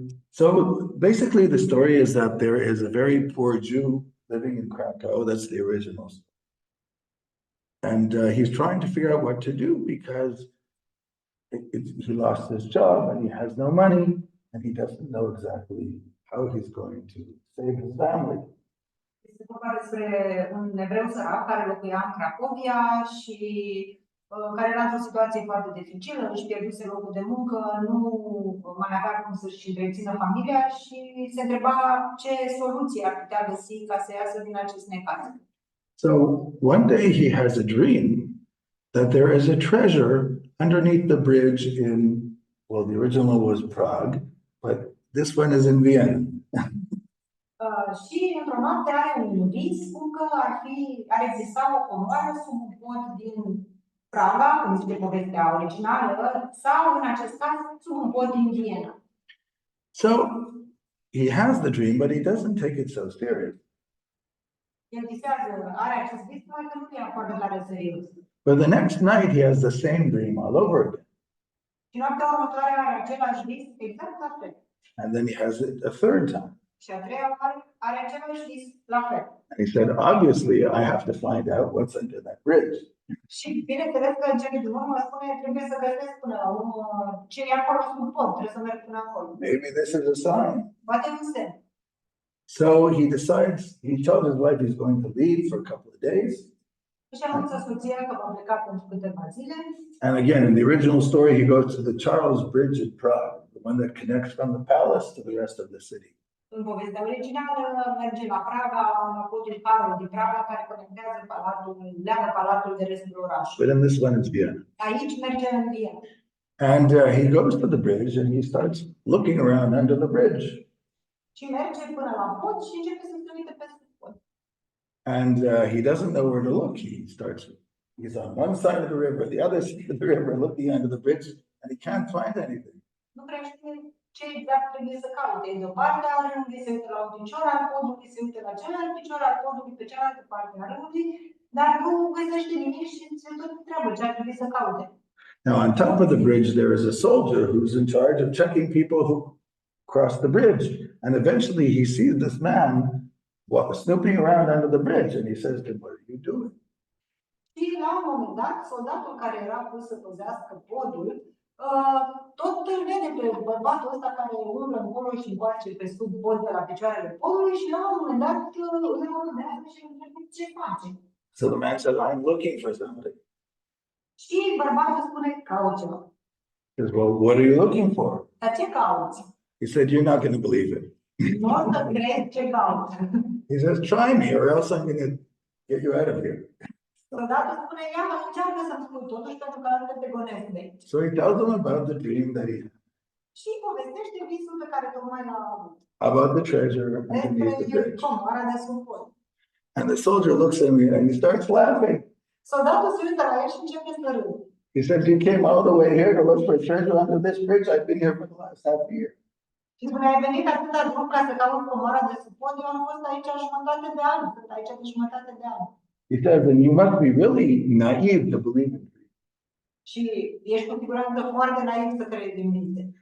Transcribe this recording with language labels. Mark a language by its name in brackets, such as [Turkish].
[English] So basically the story is that there is a very poor Jew living in Krakow. That's the original story. And he's trying to figure out what to do because he lost his job and he has no money and he doesn't know exactly how he's going to save his family. [Romanian] Este vorba despre un evreu sărac care locuia în Cracovia și care era într-o situație foarte dificilă, își pierduse locul de muncă, nu mai avea cum să-și întrețină familia și se întreba ce soluție ar putea găsi ca să iasă din acest necaz. [English] So one day he has a dream that there is a treasure underneath the bridge in, well, the original was Prague, but this one is in Vienna. [Romanian] Și într-o noapte are un vis cum că ar exista o comoară sub un pod din Praga, cum zice povestea originală, sau, în acest caz, sub un pod din Viena. [English] So he has the dream, but he doesn't take it so serious. [Romanian] El visează, are acest vis, numai că nu ia foarte tare serios. [English] But the next night he has the same dream all over again. [Romanian] Și noaptea următoare are același vis, exact la fel. [English] And then he has it a third time. [Romanian] Și a treia oară are același vis, la fel. [English] And he said, obviously, I have to find out what's under that bridge. [Romanian] Și bineînțeles că în cele din urmă spune, trebuie să găsesc până la urmă ce e acolo sub pod, trebuie să merg până acolo. [English] Maybe this is a sign. [Romanian] Poate un semn. [English] So he decides, he told his wife he's going to leave for a couple of days. [Romanian] Și anunță soția că va pleca pentru câteva zile. [English] And again, in the original story, he goes to the Charles Bridge in Prague, the one that connects from the palace to the rest of the city. [Romanian] În povestea originală merge la Praga, la podul Carol din Praga, care conectează palatul, leagă palatul de restul orașului. [English] But in this one, it's Vienna. [Romanian] Aici merge în Viena. [English] And he goes to the bridge and he starts looking around under the bridge. [Romanian] Și merge până la pod și începe să se uite peste pod. [English] And he doesn't know where to look. He's on one side of the river, the other side of the river, looking under the bridge, and he can't find anything. [Romanian] Nu prea știe ce exact trebuie să caute. De o parte a râului se uită la un picior al podului, se uită la celălalt picior al podului, pe cealaltă parte a râului, dar nu găsește nimic și se tot întreabă ce ar trebui să caute. [English] Now, on top of the bridge, there is a soldier who's in charge of checking people who cross the bridge. And eventually he sees this man snooping around under the bridge, and he says to him, what are you doing? [Romanian] Și la un moment dat, soldatul care era pus să păzească podul, tot îl vede pe bărbatul ăsta care umblă încolo și încoace pe sub pod pe la picioarele podului și la un moment dat îl urmează și îl întrebe ce face. [English] So the man says, I'm looking for somebody. [Romanian] Și bărbatul spune, caut ceva. [English] He says, well, what are you looking for? [Romanian] Dar ce cauți? [English] He said, you're not going to believe it. [Romanian] Nu o să crezi ce caut. [English] He says, try me or else I'm going to get you out of here. [Romanian] Soldatul spune, ia mă, încearcă să-mi spui totuși pentru că altfel te gonesc de aici. [English] So he tells him about the dream that he had, [Romanian] Și povestește visul pe care tocmai l-a avut. [English] about the treasure underneath the [Romanian] Despre [English] bridge. [Romanian] comoara de sub pod. [English] And the soldier looks at me and he starts laughing. [Romanian] Soldatul se uită la el și începe să râde. [English] He said, you came all the way here to look for treasure under this bridge? I've been here for the last half a year. [Romanian] Și spune, ai venit atâta drum ca să cauți comoara de sub pod, eu am fost aici jumătate de an, sunt aici de jumătate de an. [English] He says, and you must be really naive to believe in dreams. [Romanian] Și ești cu siguranță foarte naiv să crezi în vise.